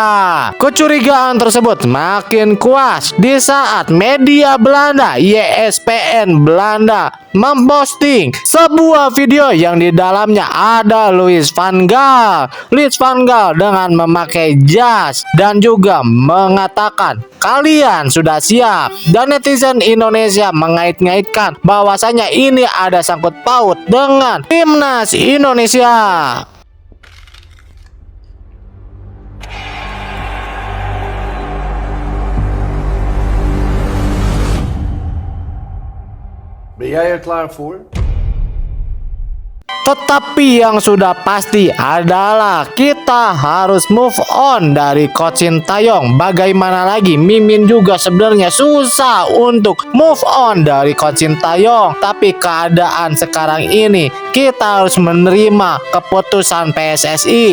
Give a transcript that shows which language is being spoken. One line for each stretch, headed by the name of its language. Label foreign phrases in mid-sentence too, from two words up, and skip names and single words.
Indonesian: Kecurigaan tersebut makin kuat di saat media Belanda, ESPN Belanda, memposting sebuah video yang di dalamnya ada Louis van Gaal. Louis van Gaal dengan memakai jas dan juga mengatakan kalian sudah siap, dan netizen Indonesia mengait-ngaitkan bahwasanya ini ada sangkut paut dengan timnas Indonesia.
Dutch: Ben jij er klaar voor?
Indonesian: Tetapi yang sudah pasti adalah kita harus
English: move on
Indonesian: dari Coach Sintayong. Bagaimana lagi, Mimin juga sebenarnya susah untuk
English: move on
Indonesian: dari Coach Sintayong. Tapi keadaan sekarang ini kita harus menerima keputusan PSSI.